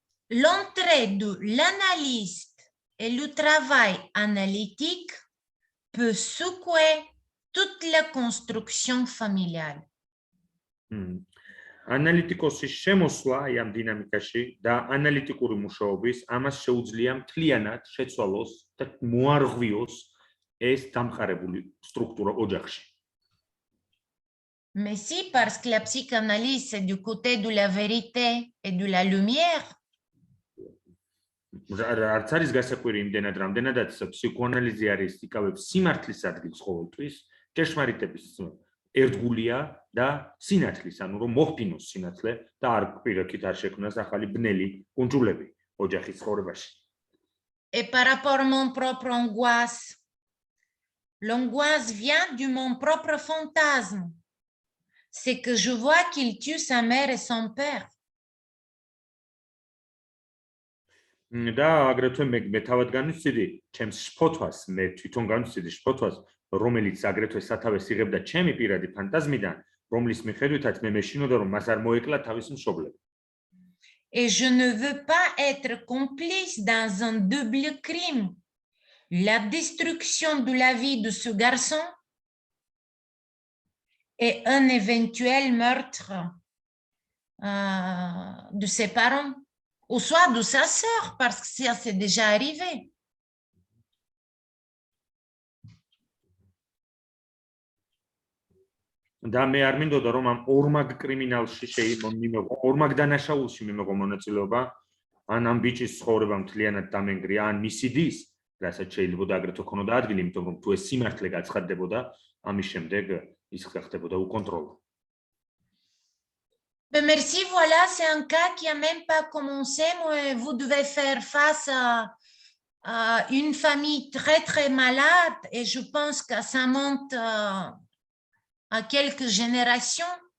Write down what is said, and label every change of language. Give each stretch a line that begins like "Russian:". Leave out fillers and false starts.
French: L'entrée de l'analyste et le travail analytique peut secouer toute la construction familiale.
Georgian: ანალიტიკოსის შემოსვლა ამ დინამიკაში და ანალიტიკური მუშაობის ამას შეუძლია მთლიანად შეცვალოს და მოარღვიოს ეს დამყარებული სტრუქტურა ოჯახში.
French: Mais si, parce que la psychanalyse, c'est du côté de la vérité et de la lumière,
Georgian: არც არის გასაკვირი იმდენად, რამდენადაც ფსიქოანალიზი არის იკავებს სიმართლის ადგილს ყოველთვის, ჭეშმარიტების ერთგულია და სინათლის, ანუ რომ მოხდინოს სინათლე და არ პირიქით არ შექმნას ახალი ბნელი კუნძულები ოჯახის ცხოვრებაში.
French: et par rapport à mon propre angoisse, l'angoisse vient de mon propre fantasme. C'est que je vois qu'il tue sa mère et son père.
Georgian: და აგრეთვე მე თავად განვიცდი ჩემს შფოთვას, მე თვითონ განვიცდი შფოთვას, რომელიც აგრეთვე სათავეს იღებდა ჩემი პირადი ფანტაზმიდან, რომლის მიხედვითაც მე მეშინოდა რომ მას არ მოეკლა თავის მშობლები.
French: Et je ne veux pas être complice dans un double crime. La destruction de la vie de ce garçon et un éventuel meurtre de ses parents, ou soit de sa sœur, parce que ça c'est déjà arrivé.
Georgian: და მე არ მინდოდა რომ ამ ორმაგ კრიმინალში მივიღო, ორმაგ დანაშაულში მივიღო მონაწილეობა, ან ამ ბიჭის ცხოვრება მთლიანად დამენგრია, ან მისი დის, რასაც შეიძლება აგრეთვე ქონოდა ადგილი, იმიტომ რომ თუ ეს სიმართლე გაცხადდებოდა, ამის შემდეგ ის ხდებოდა უკონტროლო.
French: Mais merci, voilà, c'est un cas qui n'a même pas commencé, mais vous devez faire face à une famille très, très malade, et je pense que ça monte à quelques générations.